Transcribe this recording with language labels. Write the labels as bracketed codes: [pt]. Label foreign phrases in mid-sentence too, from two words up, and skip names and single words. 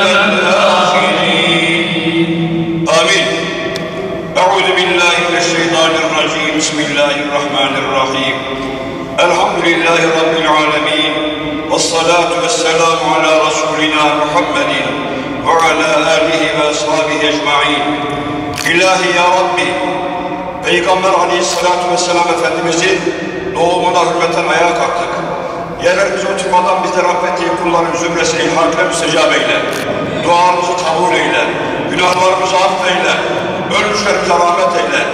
[ar] والآخرين آمين أعوذ بالله من الشيطان الرجيم بسم الله الرحمن الرحيم الحمد لله رب العالمين والصلاة والسلام على رسولنا محمد وعلى آله وأصحابه أجمعين [tr] İlahi ya Rabbi Peygamber aleyhissalatu vesselam Efendimizin doğumuna hürmeten ayağa kalktık. Yerlerimize oturmadan bizi rahmetli kulların zümresine ilhakle müstecab eyle. Duamızı kabul eyle. Günahlarımızı affeyle. Ölmüşlerimize rahmet eyle.